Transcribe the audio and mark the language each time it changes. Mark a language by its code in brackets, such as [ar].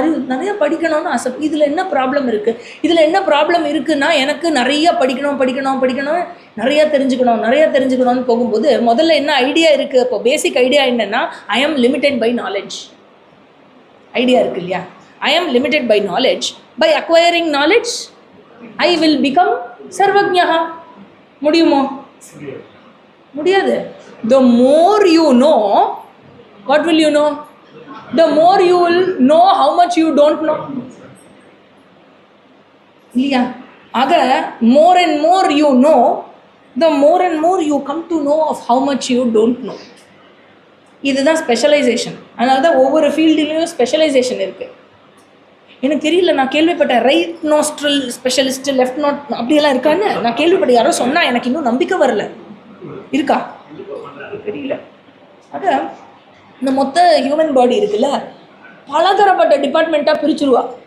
[ta] நிறையா படிக்கணும்னு ஆசை, இதில் என்ன ப்ராப்ளம் இருக்குது? இதில் என்ன ப்ராப்ளம் இருக்குன்னா, எனக்கு நிறையா படிக்கணும், நிறையா தெரிஞ்சுக்கணும்னு போகும்போது முதல்ல என்ன ஐடியா இருக்குது? இப்போ பேசிக் ஐடியா என்னென்னா, [en] I am limited by knowledge. [ta] ஐடியா இருக்கு இல்லையா? [en] I am limited by knowledge. By acquiring knowledge I will become சர்வஜ்ஞா. முடியுமோ? முடியாது. The more you know, what will you know? The more you will know how much you don't know. [ta] இல்லையா? ஆக [en] more and more you know, the more and more you come to know of how much you don't know. [ta] இதுதான் specialisation. அதனால தான் ஒவ்வொரு ஃபீல்டுலேயும் specialisation இருக்குது. எனக்கு தெரியல, நான் கேள்விப்பட்டேன் ரைட் நோஸ்ட்ரல் ஸ்பெஷலிஸ்ட், லெஃப்ட் நோட் அப்படியெல்லாம் இருக்கான்னு நான் கேள்விப்பட்டேன். யாரோ சொன்னால், எனக்கு இன்னும் நம்பிக்கை வரல. இருக்கா தெரியல. ஆக இந்த மொத்த ஹியூமன் பாடி இருக்குல்ல, பலதரப்பட்ட டிபார்ட்மெண்ட்டாக பிரிச்சுருவா.